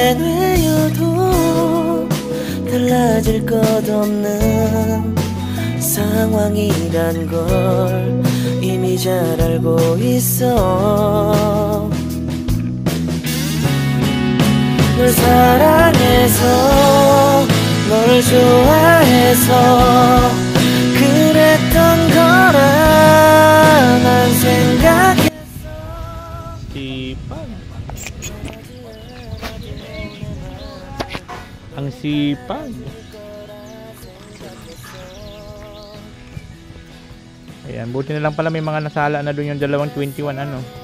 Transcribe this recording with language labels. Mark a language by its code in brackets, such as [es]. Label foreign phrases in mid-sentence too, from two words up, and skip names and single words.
[ko] 되뇌어도 달라질 것 없는 상황이란 걸 이미 잘 알고 있어 널 사랑해서 널 좋아해서 그랬던 거라 난 생각했어 [tl] Sipag. Ang sipag. Ayan, buti na lang pala may mga nasala na doon yung dalawang 21 ano.